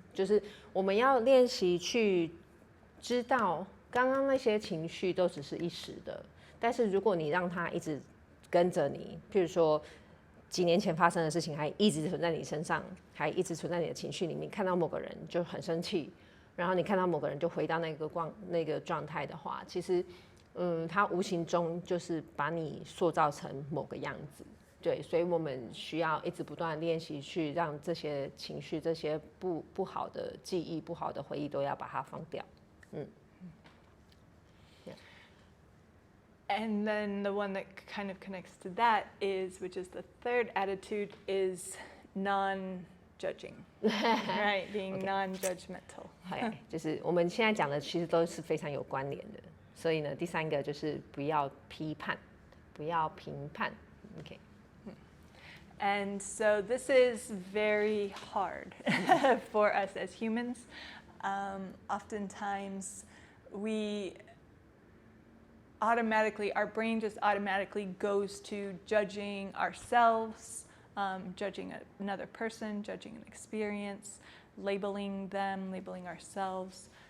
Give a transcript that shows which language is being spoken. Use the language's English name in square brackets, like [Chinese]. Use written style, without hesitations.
[Chinese] 就是我们要练习去知道，刚刚那些情绪都只是一时的，但是如果你让它一直跟着你，譬如说几年前发生的事情还一直存在你身上，还一直存在你的情绪里面，看到某个人就很生气，然后你看到某个人就回到那个状态的话，其实它无形中就是把你塑造成某个样子。对，所以我们需要一直不断练习，去让这些情绪、这些不好的记忆、不好的回忆都要把它放掉。 [English] Yeah. And then the one that kind of connects to that is, which is the third attitude, is non-judging, right? Being non-judgmental. [Chinese] 就是我们现在讲的其实都是非常有关联的。所以呢，第三个就是不要批判，不要评判。 [English] Okay. And so this is very hard for us as humans. Oftentimes our brain just automatically goes to judging ourselves, judging another person, judging an experience, labeling them, labeling ourselves.